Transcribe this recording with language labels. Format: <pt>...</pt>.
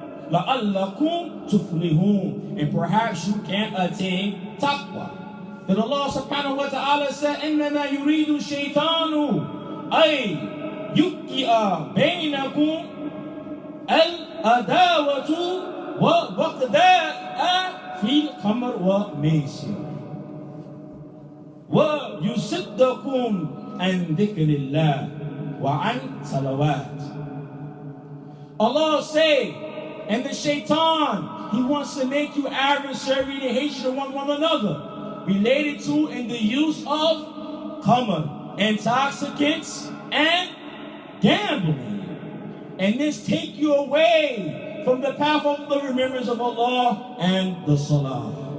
<ar>لَعَلَّكُمْ تُفْلِحُونَ,</ar> <en>and perhaps you can attain taqwa. Then Allah subhanahu wa ta'ala said,</en> <ar>إِنَّمَا يُرِيدُ الشَّيْطَانُ أَيْ يُوقِعَ بَيْنَكُمْ الْعَدَاوَةَ وَالْبَغْضَاءَ فِي الْخَمْرِ وَالْمَيْسِرِ وَيُصِدَّكُمْ عَنْ ذِكْرِ اللَّهِ وَعَنْ صَلَوَاتِ.</ar> <en>Allah say, and the shaitan, he wants to make you adversary to hatred of one another, related to in the use of khamr, intoxicants, and gambling. And this take you away from the path of the remembrance of Allah and the salah.</en>